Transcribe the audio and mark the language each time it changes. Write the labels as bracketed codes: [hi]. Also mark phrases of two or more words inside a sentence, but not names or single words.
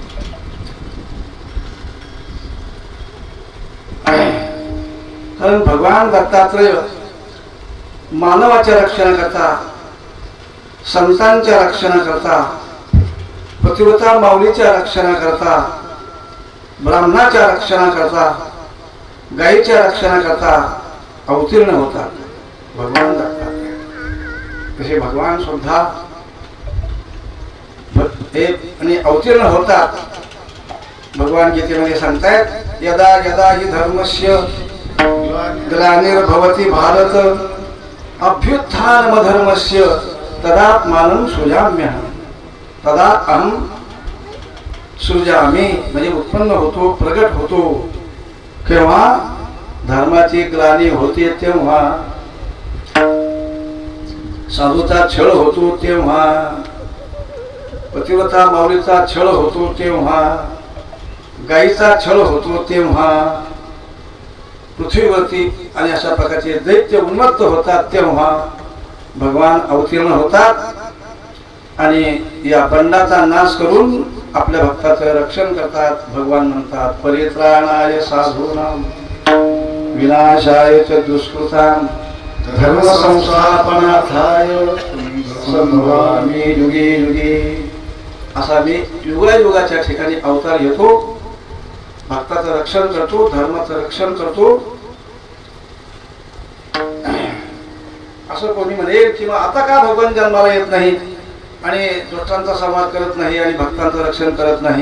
[mr] कारण भगवान दत्तात्रय मानवाच्या रक्षणाकरता, संतांच्या रक्षणाकरता, पतिव्रता माऊलीच्या रक्षणाकरता, ब्राह्मणाच्या रक्षणाकरता, गायीच्या रक्षणाकरता अवतीर्ण होतात भगवान दत्तात्रय. तसे भगवान सुद्धा आणि अवतीर्ण होतात. भगवान गीतेमध्ये सांगतायत, [sa] यदा यदा हि धर्मस्य ग्लानिर्भवति भारत अभ्युत्थानमधर्मस्य तदात्मानं सृजाम्यहं. तदा अहं सृजामी [mr] म्हणजे उत्पन्न होतो, प्रगट होतो. केव्हा धर्माची ग्लानी होते तेव्हा, साधूचा छळ होतो तेव्हा, पतिव्रता माऊलीचा छळ होतो तेव्हा, गायीचा छळ होतो तेव्हा, पृथ्वीवरती आणि अशा प्रकारचे दैत्य उन्मत्त होतात तेव्हा भगवान अवतीर्ण होतात आणि या बंडाचा नाश करून आपल्या भक्ताचं रक्षण करतात. भगवान म्हणतात, [sa] परित्राणाय साधूनां विनाशाय च दुष्कृतां धर्म संस्थापनार्थाय संभवामि युगे युगे. [mr] असा मी युगायुगाच्या ठिकाणी अवतार येतो, भक्ताचं रक्षण करतो, धर्माचं रक्षण करतो. असं कोणी म्हणेल किंवा आता का भगवान जन्माला येत नाही आणि दुष्टांचा संहार करत नाही आणि भक्तांचं रक्षण करत नाही.